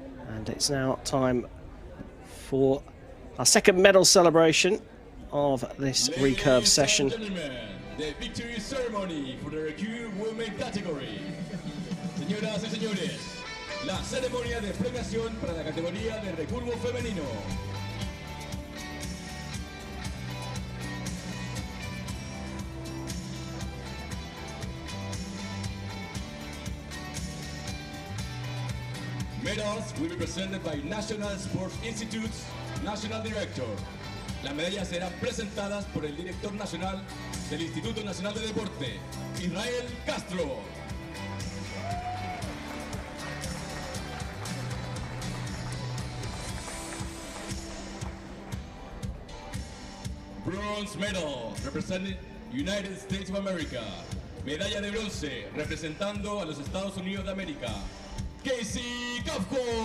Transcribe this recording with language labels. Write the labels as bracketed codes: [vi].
[en] And it's now time for our second medal celebration of this recurve session. The victory ceremony for the Recurve women category. [es] Señoras y señores, la ceremonia de premiación para la categoría de recurvo femenino. [en] Medals will be presented by National Sports Institute's National Director. [es] Las medallas serán presentadas por el director nacional del Instituto Nacional de Deporte, Israel Castro. [en] Bronze medal representing United States of America. [es] Medalla de bronce representando a los Estados Unidos de América, Casey Kafko.